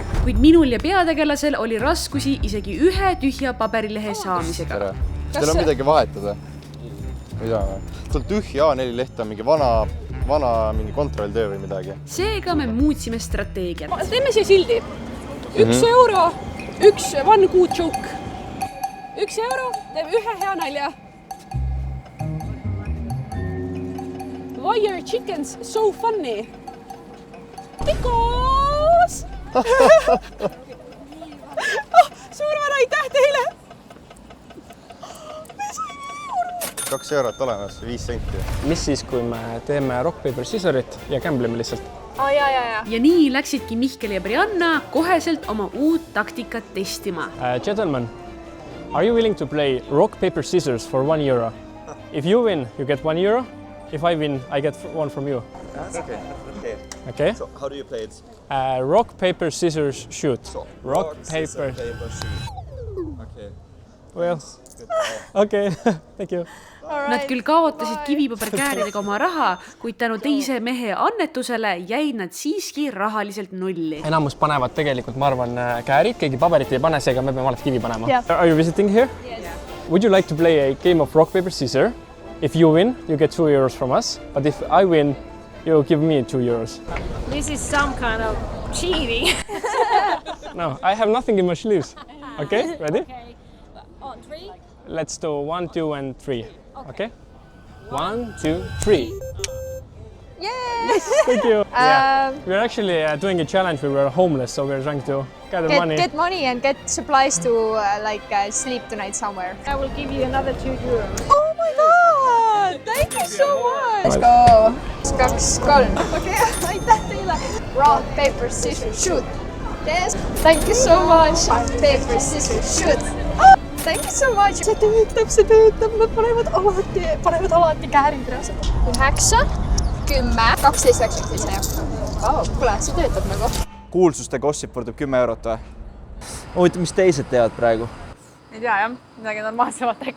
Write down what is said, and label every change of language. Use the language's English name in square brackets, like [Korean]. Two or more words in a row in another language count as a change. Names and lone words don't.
[Estonian] Kuid minul ja peategelasel oli raskusi isegi ühe tühja paberilehe saamisega. Teil on midagi vahetada? Mida? Sul tühja A4 leht on mingi vana mingi kontrolltöö või midagi. Seega me muutsime strateegiat. Teeme siia sildi. 1 euro, 1 [English] good joke. [Estonian] 1 euro, teeme ühe hea nalja. [English] Why are chickens so funny? Because... [Estonian] Suurvara, aitäh teile! 2 eurot olemas, 5 senti. Mis siis, kui me teeme [English] rock, paper, scissorit [Estonian] ja gambleme lihtsalt? Ja nii läksidki Mihkel ja Brianna koheselt oma uut taktikat testima. [English] Gentlemen, are you willing to play rock, paper, scissors for 1 euro? If you win, you get 1 euro. If I win, I get 1 from you. Okay. Okay? So how do you play it? Rock, paper, scissors, shoot. So, rock, paper. shoot. Okay. Well, okay, thank you. [Estonian] Nad küll kaotasid kivipaberkääridega oma raha, kuid tänu teise mehe annetusele jäid nad siiski rahaliselt nulli. Enamus panevad tegelikult, ma arvan, käärid, keegi paberit ei pane, seega me peame alati kivi panema. [English] Yeah. Are you visiting here? Yes. Would you like to play a game of rock, paper, scissors? If you win, you get 2 euros from us. But if I win, you give me 2 euros. This is some kind of cheating. No, I have nothing in my sleeves. Okay, ready? Okay. On 3? Let's do 1, 2, and 3. Okay? 1, 2, 3. Yes! Thank you. We're actually doing a challenge where we're homeless, so we're trying to gather money. Get money and get supplies to sleep tonight somewhere. I will give you another 2 euros. Oh my god! Thank you so much! Let's go! 2, 3. [Estonian] Okay, aitäh teile! [English] Rock, paper, scissors, shoot! Yes! Thank you so much! Rock, paper, scissors, shoot! Thank you so much! [Estonian] See töötab, nad panevad alati käärid reaalselt. 9, 10, 12, 97 jah. Kuule, see töötab nagu. Kuulsuste gossip võrdub 10 eurot või? Huvitav, mis teised teevad praegu? Ei tea jah, midagi normaalsemat äkki.